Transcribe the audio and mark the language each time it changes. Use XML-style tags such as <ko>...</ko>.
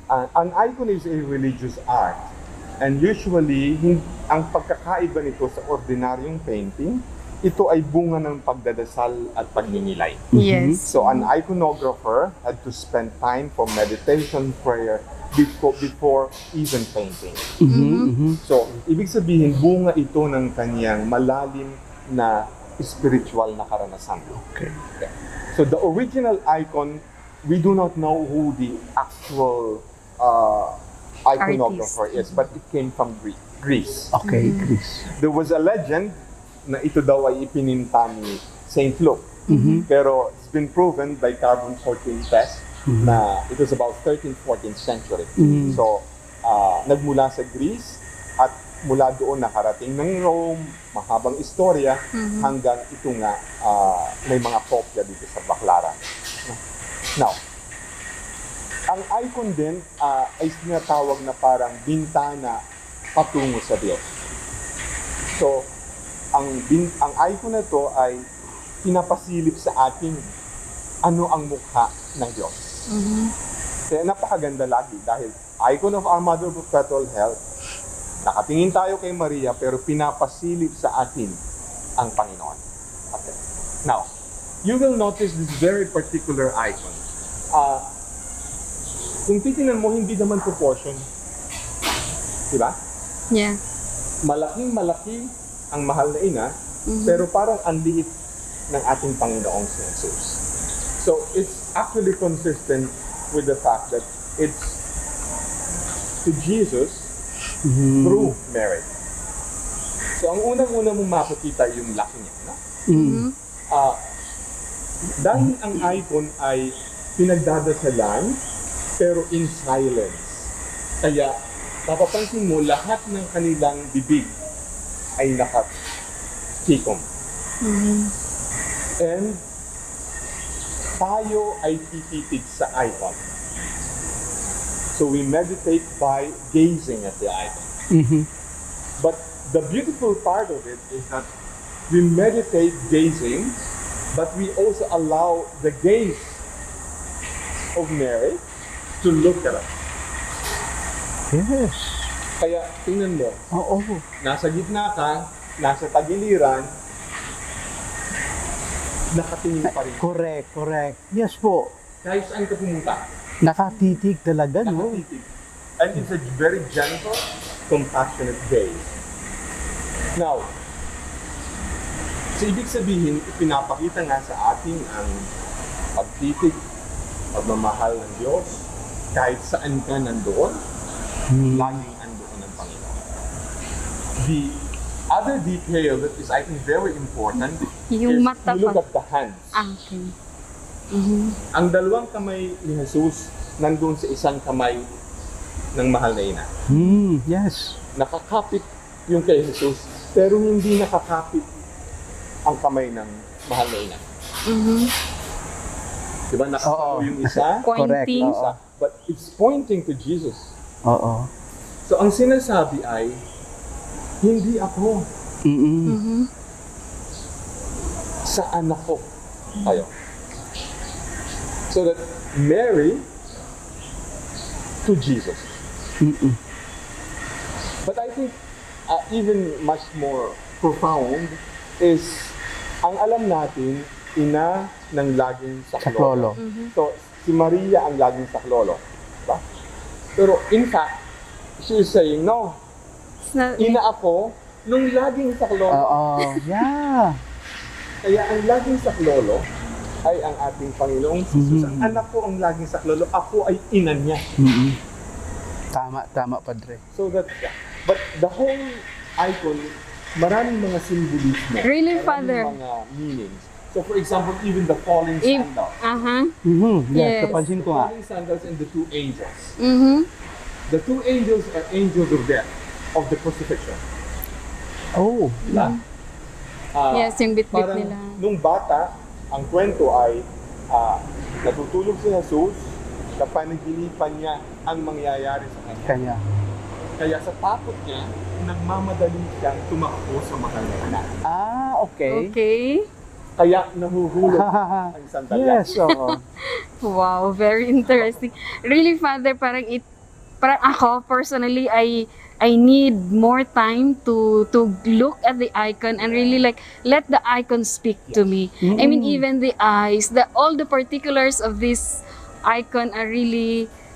<en>An icon is a religious art. And usually,</en> <tl>ang pagkakaiba nito sa ordinaryong painting, ito ay bunga ng pagdadasal at pagninilay.</tl> <en>Yes. So an iconographer had to spend time for meditation, prayer, before even painting.</en> <tl>So, ibig sabihin, bunga ito ng kanyang malalim na spiritual na karanasan.</tl> <en>Okay. So, the original icon, we do not know who the actual iconographer is, but it came from Greece. Okay, Chris. There was a legend</en> <tl>na ito daw ay ipininta ni Saint Luke.</tl> <en>Pero it's been proven by carbon-14 test na it was about 13th, 14th century.</en> <tl>So, nagmula sa Greece at mula doon nakarating ng Rome, mahabang istorya, hanggang ito nga may mga kopya dito sa Baclaran. Now, ang icon din ay sinatawag na parang bintana patungo sa Diyos. So, ang icon na to ay pinapasilip sa atin ano ang mukha ng Diyos. Kaya napakaganda lagi dahil icon of our Mother Perpetual Health, nakatingin tayo kay Maria pero pinapasilip sa atin ang Panginoon. Okay.</tl> <en>Now, you will notice this very particular icon.</en> <tl>Kung titingnan mo, hindi naman proportion. Diba?</tl> <en>Yeah.</en> <tl>Malaking-malaki ang mahal na ina, pero parang ang liit ng ating Panginoong si Jesus.</tl> <en>So, it's actually consistent with the fact that it's to Jesus through Mary.</en> <tl>So, ang unang-una mong makikita yung laki niya. No? Dahil ang icon ay pinagdadasalan, pero in silence. Kaya, papapansin mo, lahat ng kanilang bibig ay nakatikom. And tayo ay tititig sa icon.</tl> <en>So we meditate by gazing at the icon. But the beautiful part of it is that we meditate gazing, but we also allow the gaze of Mary to look at us. Yes.</en> <tl>Kaya tingnan mo, Oo. nasa gitna ka, nasa tagiliran, nakatingin pa rin.</tl> <en>Correct. Yes po.</en> <tl>Kahit saan ka pumunta, Nakatitig talaga, no? nakatitig.</tl> <en>And it's a very gentle, compassionate gaze.</en> <tl>Now, so ibig sabihin, ipinapakita nga sa atin ang pagtitig, pagmamahal ng Diyos, kahit saan ka nandoon, laging andoon ang Panginoon.</tl> <en>The other detail that is, I think, very important</en> <tl>Yung</tl> <en>is</en> <tl>mata</tl> <en>you look</en> <tl>pa.</tl> <en>at the hands. Okay.</en> <tl>Ang dalawang kamay ni Jesus nandun sa isang kamay ng mahal na ina. Yes. Nakakapit yung kay Jesus, pero hindi nakakapit ang kamay ng mahal na ina. Diba? Nakakapit yung isa,</tl> <en>Pointing. Correct. isa, but it's pointing to Jesus.</en> <tl>Oo. So ang sinasabi ay, hindi ako, sa anak ko kayo.</tl> <en>So that Mary to Jesus. But I think even much more profound is</en> <tl>ang alam natin, ina ng laging saklolo. So si Maria ang laging saklolo. Diba?</tl> <en>Pero in fact, she is saying, no, It's not,</en> <tl>ina ako nung laging saklolo. Oo. Yeah. Kaya ang laging saklolo ay ang ating Panginoong Jesus. Ang anak ko ang laging saklolo, ako ay ina niya. Tama, Padre.</tl> <en>So that, but the whole icon,</en> <tl>maraming mga symbolismo.</tl> <en>Really,</en> <tl>maraming</tl> <en>Father?</en> <tl>mga meanings.</tl> <en>So for example, even the falling sandals. Yes, Yes.</en> <tl>napansin</tl> <en>The</en> <tl>ko nga.</tl> <en>falling sandals and the two angels. Mm-hmm. The two angels are angels of death, of the crucifixion. Oh.</en> <tl>Diba? Yes, yung bit-bit Parang nila. nung bata, ang kwento ay natutulog si Jesus, na panaginipan niya ang mangyayari sa kanya. Kanya. Kaya sa takot niya, nagmamadali siyang tumakbo sa mahal na anak.</tl> <en>Okay. Okay.</en> <tl>Kaya nahuhulog ang sandalya. Yes, oo.</tl> <en>Wow, very interesting. Really, Father,</en> <tl>parang ako</tl> <en>personally, I need more time to look at the icon and really like let the icon speak to me. I mean, even the eyes, all the particulars of this icon are really</en>